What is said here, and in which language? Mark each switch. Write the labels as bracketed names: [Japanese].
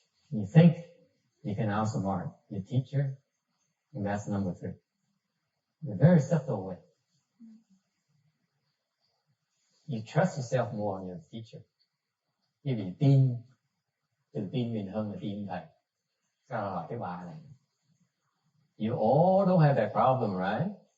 [English] You think you can outsmart your teacher, and that's number 3. In a very subtle way. You trust yourself more on your teacher. [Vietnamese] Quý vị tự tin mình hơn là tin thầy. Sao hỏi cái bà này? [English] You all don't have that problem, right?